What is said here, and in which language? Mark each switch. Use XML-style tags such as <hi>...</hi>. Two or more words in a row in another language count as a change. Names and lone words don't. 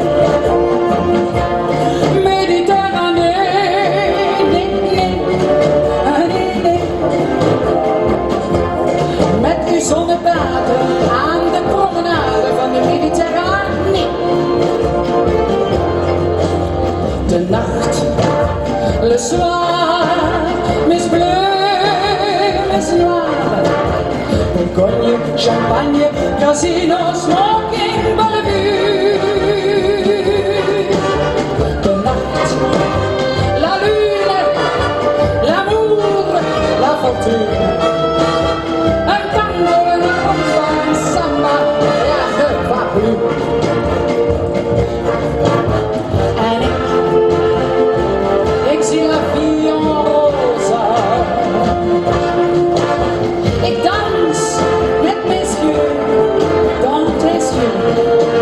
<nl>Mediterranee, nee, nee, nee, nee. Met uw zonnebaden aan de promenade van de Mediterranee. De nacht,</nl> <fr>le soir, mes bleus, mes noirs. Bourgogne, champagne, casino, smoking, bellevue.</fr> <nl>De nacht,</nl> <fr>la lune, l'amour, la fortune. Un tango, un rumba, un samba, rien ne va plus.</fr> <nl>En ik zie</nl> <fr>la vie en rosa.</fr> <nl>Ik dans met</nl> <fr>mes yeux dans tes yeux.</fr>